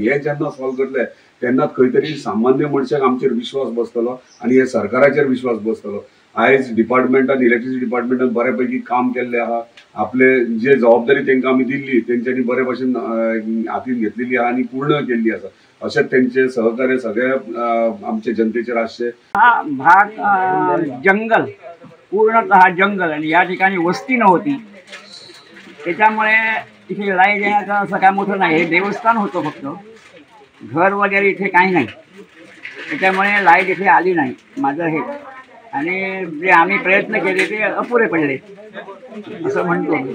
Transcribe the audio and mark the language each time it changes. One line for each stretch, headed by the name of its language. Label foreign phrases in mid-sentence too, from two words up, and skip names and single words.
Konkani: हे जेन्ना सॉल्व करले तेन्ना खंय तरी सामान्य मनशाक आमचेर विश्वास बसतलो आणि हे सरकाराचेर विश्वास बसतलो. आयज डिपार्टमेंटान, इलेक्ट्रिसिटी डिपार्टमेंटान बऱ्यापैकी काम केल्ले आहा. आपले जे जबाबदारी तांकां आमी दिल्ली तेंच्यांनी बरे भशेन हातीन घेतलेली आहा आणि पूर्ण केल्ली आसा. अशेंच तेंचे सहकार्य सगळ्या आमच्या जनतेचेर आसचे.
Marathi: हा भाग जंगल, पूर्णतः जंगल, आणि या ठिकाणी वस्ती नव्हती. त्याच्यामुळे इथे लाईट येण्याचं असं काय मोठं नाही. हे देवस्थान होतं, फक्त घर वगैरे इथे काही नाही. त्याच्यामुळे लाईट इथे आली नाही. माझं हे, आणि जे आम्ही प्रयत्न केले ते अपुरे पडले असं म्हणतो.